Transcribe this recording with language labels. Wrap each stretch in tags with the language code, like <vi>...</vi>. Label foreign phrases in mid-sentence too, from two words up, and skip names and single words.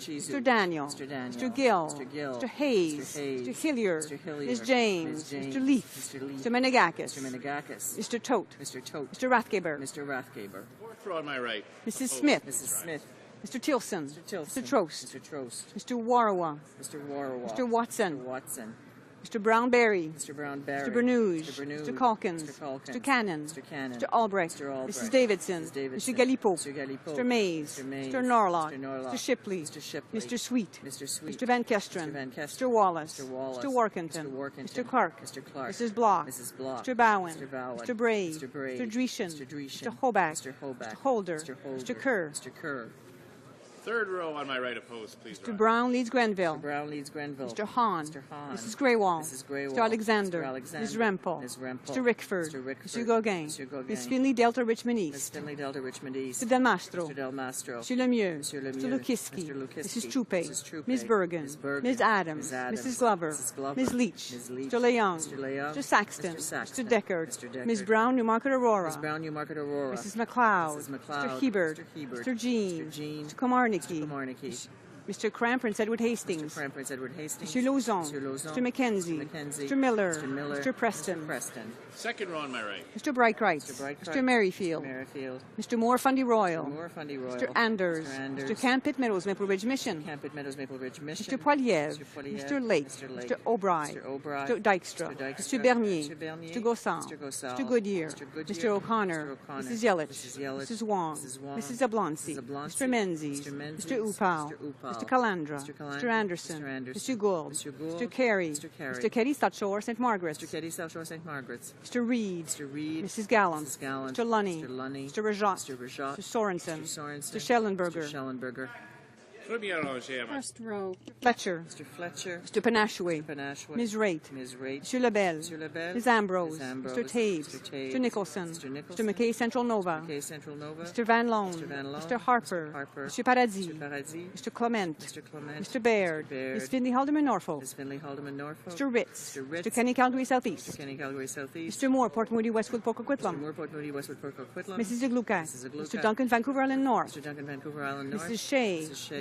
<en>Mr. Daniel. Mr. Daniel. Mr. Gill. Mr. Gill. Mr. Hayes. Mr. Hayes. Mr. Hillier. Mr. Hillier. Ms. James. Ms. James. Mr. Leaf. Mr. Leaf. Mr. Menegakis. Mr. Menegakis. Mr. Tote. Mr. Tote. Mr. Rathgeber. Mr. Rathgeber. Fourth row on my right. Mrs. Smith. Mrs. Smith. Mr. Tilson. Tilson. Mr. Trost. Mr. Trost. Mr. Warawa. Mr. Warawa. Mr. Watson. Mr. Watson. Mr. Brown-Berry. Mr. Brown-Berry. Mr. Bernouge. Mr. Bernouge. Mr. Calkins. Mr. Calkins. Mr. Cannon. Mr. Cannon. Mr. Albrecht. Mr. Albrecht. Mrs. Davidson. Mrs. Davidson. Mr. Galipo. Mr. Galipo. Mr. Mays. Mr. Mays. Mr. Norlock. Mr. Norlock. Mr. Shipley. Mr. Shipley. Mr. Sweet. Mr. Sweet. Mr. Van Kesteren. Mr. Van Kesteren. Mr. Wallace. Mr. Wallace. Mr. Workington. Mr. Workington. Mr. Clark. Mr. Clark. Mrs. Block. Mrs. Block. Mr. Bowen. Mr. Bowen. Mr. Brave. Mr. Brave. Mr. Dreeshen. Mr. Dreeshen. Mr. Hoback. Mr. Hoback. Mr. Holder. Mr. Holder. Mr. Kerr. Mr. Kerr. Third row on my right opposed, please. Mr. Brown leads Grenville. Mr. Brown leads Grenville. Mr. Hahn. Mr. Hahn. Mrs. Greywall. Mrs. Greywall. Mr. Alexander. Mr. Alexander. Ms. Rempel. Ms. Rempel. Mr. Rickford. Mr. Rickford. Mr. Gauguin. Mr. Gauguin. Ms. Finley Delta Richmond Ms. East. Finley Delta Richmond East. Mr. Del Mastro. Mr. Del Mastro. Mr. Lemieux. Mr. Lemieux. Mr. Lukiski. Mr. Lukiski. Mrs. Troupe. Mrs. Troupe. Ms. Bergen. Ms. Bergen. Ms. Adams. Ms. Adams. Mrs. Glover. Mrs. Glover. Ms. Leach. Ms. Leach. Mr. Leung. Mr. Leung. Mr. Saxton. Mr. Saxton. Mr. Deckard. Mr. Deckard. Ms. Brown, Newmarket Aurora. Ms. Brown, Newmarket Aurora. Mrs. McLeod. Mrs. McLeod. Mr. Hebert. Mr. Hebert. Mr. Jean. Mr. Jean. Mr. Komarnicki. Mr. Komarnicki. Mr. Cram, Prince Edward Hastings. Mr. Cram, Prince Edward Hastings. Mr. Lauzon. Mr. Lauzon. Mr. Mackenzie. Mr. Mackenzie. Mr. Miller. Mr. Miller. Mr. Preston. Mr. Preston. Second row on my right. Mr. Breitkreitz. Mr. Breitkreitz. Mr. Merrifield. Mr. Merrifield. Mr. Moore Fundy Royal. Mr. Moore Fundy Royal. Mr. Anders. Mr. Anders. Mr. Campit Meadows, Maple Ridge Mission. Campit Meadows, Maple Ridge Mission. Mr. Poiliev. Mr. Poiliev. Mr. Lake. Mr. Lake. Mr. O'Brien. Mr. O'Brien. Mr. Dykstra. Mr. Dykstra. Mr. Bernier. Mr. Bernier. Mr. Gossan. Mr. Gossan. Mr. Goodyear. Mr. Goodyear. Mr. O'Connor. Mr. O'Connor. Mrs. Yelich. Mrs. Yelich. Mrs. Wong. Mrs. Wong. Mrs. Zablonski. Mrs. Zablonski. Mr. Menzies. Mr. Menzies. Mr. Upal. Mr. Upal. Mr. Calandra. Mr. Calandra. Mr. Anderson. Mr. Anderson. Mr. Gould. Mr. Gould. Mr. Carey. Mr. Carey. Mr. Keddy, South Shore, St. Margaret's. Mr. Keddy, South Shore, St. Margaret's. Mr. Reed. Mr. Reed. Mrs. Gallant. Mrs. Gallant. Mr. Lunny. Mr. Lunny. Mr. Rajat. Mr. Rajat. Mr. Sorensen. Mr. Sorensen. Mr. Schellenberger. Mr. Schellenberger. First row. Fletcher. Mr. Fletcher. Mr. Panashwe. Mr. Panashwe. Ms. Raitt. Ms. Raitt. Mr. Lebel. Mr. Lebel. Ms. Ambrose. Ms. Ambrose. Mr. Taves. Mr. Taves. Mr. Nicholson. Mr. Nicholson. Mr. McKay Central Nova. McKay Central Nova. Mr. Van Loan. Mr. Van Loan. Mr. Harper. Mr. Harper. Mr. Paradis. Mr. Paradis. Mr. Clement. Mr. Clement. Mr. Baird. Mr. Baird. Ms. Finley Haldeman Norfolk. Ms. Finley Haldeman Norfolk. Mr. Ritz. Mr. Ritz. Mr. Kenny Calgary Southeast. Mr. Kenny Calgary Southeast. Mr. Moore, Port Moody, Westwood, Port Mr. Coquitlam. Moore, Port Moody, Westwood, Port Coquitlam. Mrs. Iglukak. Mrs. Iglukak. Mr. Duncan, Vancouver Island North. Mr. Duncan, Vancouver Island North. Mrs. Shea. Mrs. Shea.</en>